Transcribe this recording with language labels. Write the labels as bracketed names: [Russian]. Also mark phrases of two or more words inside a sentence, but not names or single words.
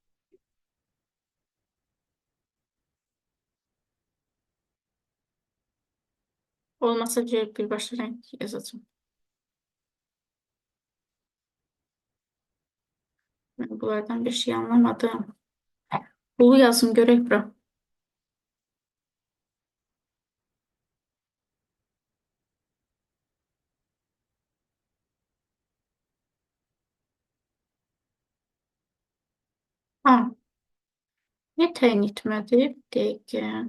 [Turkish] Olmasa bir başka renk yazacağım. Ben bunlardan bir şey anlamadım. [Azerbaijani] Bulu yazım görək bura. Ha, ne təyin etmədi? Dəqiqə.